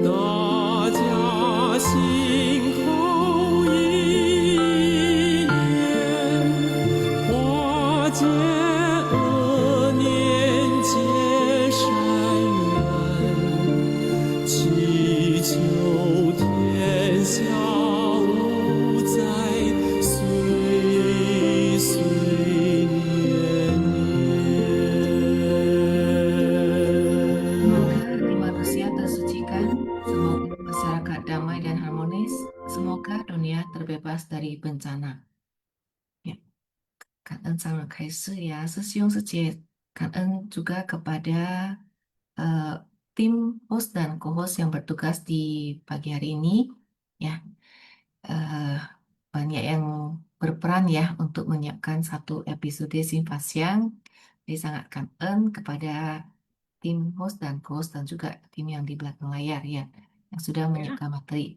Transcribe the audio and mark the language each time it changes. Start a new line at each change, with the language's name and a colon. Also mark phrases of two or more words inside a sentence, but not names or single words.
Chinese: 大家心口意念，化解恶念结善缘，祈求天下无灾，岁岁年年。
Indonesian: Semoga hati manusia tersucikan, semoga masyarakat damai dan harmonis, semoga dunia terbebas dari bencana. Ya,
Chinese: 感恩长老开示 ya, Sesiung Sece.
Indonesian: 感恩 juga kepada tim host dan co-host yang bertugas di pagi hari ini. Ya, banyak yang berperan ya untuk menyiapkan satu episode Simpasiang. Jadi sangat 感恩 kepada tim host dan co-host dan juga tim yang di belakang layar ya yang sudah menyiapkan materi.